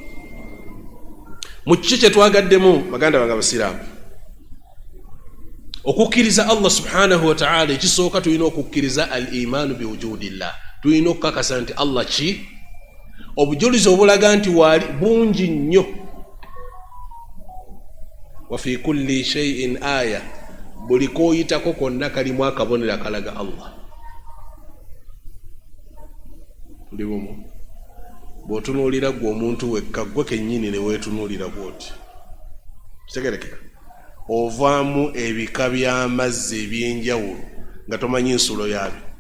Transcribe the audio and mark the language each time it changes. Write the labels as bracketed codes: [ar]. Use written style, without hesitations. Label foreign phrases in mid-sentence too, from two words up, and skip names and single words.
[lg] Mu kiki kye twagaddemu baganda bange Abasiraamu, okukkiriza Allah [ar] سبحانه وتعالى, [lg] ekisooka tulina okukkiriza [ar] الإيمان بوجود الله. [lg] Tulina okukakasa nti Allah ki? Obujulizi obulaga nti waali bungi nnyo. [ar] وفي كل شيء آية, [lg] buli kooyitako konna kalimu akabonero akalaga Allah. Tuli bumu. Bw'otunuulira gwe omuntu wekka, gwe kennyini ne weetunuulira bw'oti, kitegerekeka, ovaamu ebika by'amazzi eby'enjawulo nga tomanyi nsulo yaabyo.